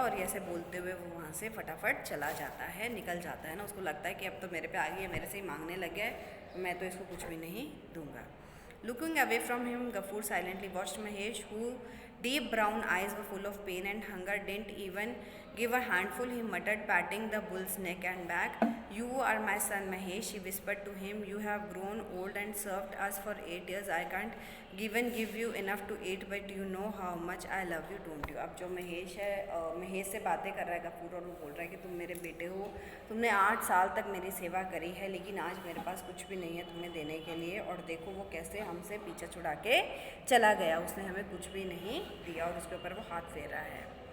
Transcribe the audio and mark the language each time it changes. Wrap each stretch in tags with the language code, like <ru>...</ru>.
<hi>और ऐसे बोलते हुए वो वहाँ से फटाफट चला जाता है, निकल जाता है ना। उसको लगता है कि अब तो मेरे पे आ गई है, मेरे से ही मांगने लग गया है, मैं तो इसको कुछ भी नहीं दूंगा।</hi> <en>Looking away from him, Gafur silently watched Mahesh, whose deep brown eyes were full of pain and hunger. Didn't even give a handful, he muttered, patting the bull's neck and back. You are my son, Mahesh, he whispered to him. You have grown old and served us for 8 years. I can't even give you enough to eat, but you know how much I love you, don't you?</en> <hi>अब जो महेश है, महेश से बातें कर रहा है गफूर, और वो बोल रहा है कि तुम मेरे बेटे हो, तुमने 8 साल तक मेरी सेवा करी है, लेकिन आज मेरे पास कुछ भी नहीं है तुम्हें देने के लिए। और देखो वो कैसे हमसे पीछा छुड़ा के चला गया, उसने हमें कुछ भी नहीं दिया, और उसके ऊपर वो हाथ फेर रहा है।</hi>